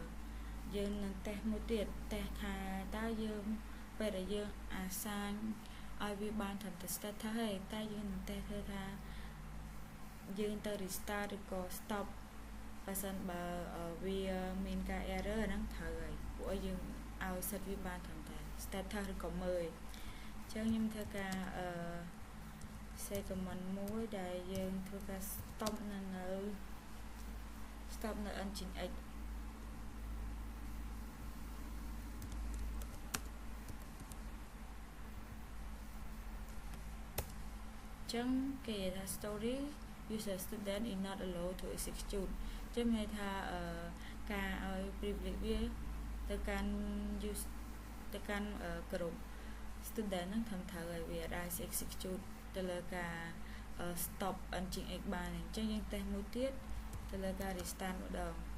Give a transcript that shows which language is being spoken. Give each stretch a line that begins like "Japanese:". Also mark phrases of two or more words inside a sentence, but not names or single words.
Khmer: យើងនឹងតេស្តមួយទៀតតេស្តថាតើយើងពេលដែលយើងអាសាញឲ្យវាបានត្រឹមតែ status ទេតែយើងនឹងតែធ្វើថាយើងទៅ restart ឬក៏ stop បើសិនបើវាមានការ error ហ្នឹងត្រូវហើយពួកឲ្យយើងឲ្យសិតវាបានត្រឹមតែ status ឬក៏មើលអញ្ចឹងខ្ញុំធ្វើការ
English: say command
Khmer: មួយដែលយើងធ្វើការ stop នៅ
English: engine X
Khmer: ចឹងគេថា
English: story user student is not allowed to execute
Khmer: ចឹងមានថាការឲ្យ privilege វាទៅកាន់ use ទៅកាន់ក្រុម student ហ្នឹងធ្វើត្រូវឲ្យវាអាច execute ទៅលើការ stop engine X បានអញ្ចឹងយើងតេស្តមួយទៀតទៅលើការ restart ម្ដង